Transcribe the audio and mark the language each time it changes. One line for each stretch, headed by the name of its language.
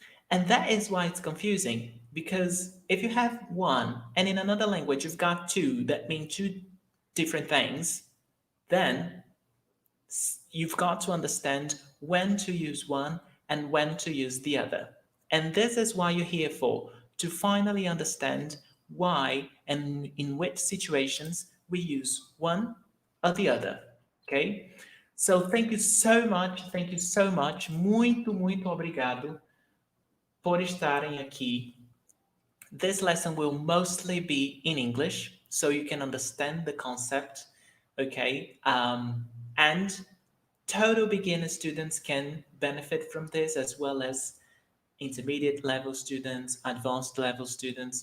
English: And that is why it's confusing, because if you have one and in another language you've got two that mean two different things, then you've got to understand when to use one and when to use the other. And this is why you're here for, to finally understand why and in which situations we use one or the other. Okay? So thank you so much, thank you so much.
Portuguese: Muito obrigado por estarem aqui.
English: This lesson will mostly be in English, so you can understand the concept, okay? And total beginner students can benefit from this, as well as intermediate level students, advanced level students.